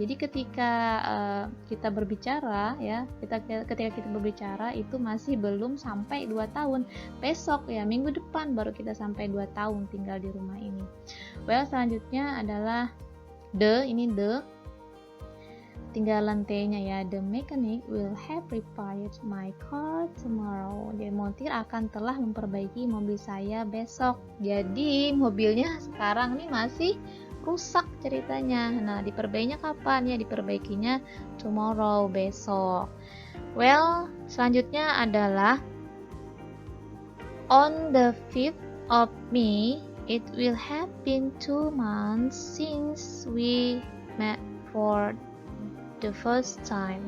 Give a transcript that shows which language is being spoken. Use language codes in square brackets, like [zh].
[id] Jadi ketika kita berbicara ya, ketika kita berbicara itu masih belum sampai 2 tahun. Besok ya, minggu depan baru kita sampai 2 tahun tinggal di rumah ini. Well, selanjutnya adalah ini tinggalan T-nya ya. [en] The mechanic will have repaired my car tomorrow. [id] Jadi montir akan telah memperbaiki mobil saya besok. Jadi mobilnya sekarang nih masih rusak ceritanya. Nah, diperbaikinya kapan ya? [en] Diperbaikinya tomorrow, besok. Well, [id] selanjutnya adalah [en] on the 5th of May, it will have been 2 months since we met for the first time.